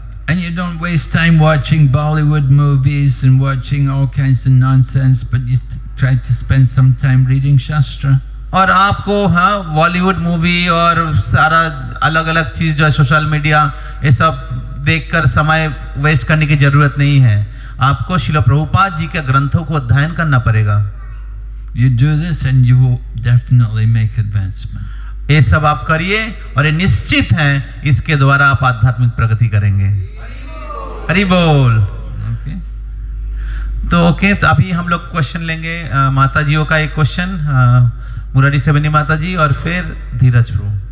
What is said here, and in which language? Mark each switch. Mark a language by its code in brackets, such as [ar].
[en] And you don't waste time watching Bollywood movies and watching all kinds of nonsense, but you try to spend some time reading Shastra. [hi] और आपको Bollywood movie और सारा अलग अलग चीज जो है सोशल मीडिया ये सब देखकर समय वेस्ट करने की जरूरत नहीं है। आपको श्रील प्रभुपाद जी के ग्रंथों को अध्ययन करना पड़ेगा। [en] You do this and you will definitely make advancement. [hi] ये सब आप करिए और ये निश्चित है इसके द्वारा आप आध्यात्मिक प्रगति करेंगे। हरि बोल। ओके, तो अभी हम लोग क्वेश्चन लेंगे माता जियों का एक क्वेश्चन, मुरारी सेवनी माता जी और फिर धीरज प्रभु।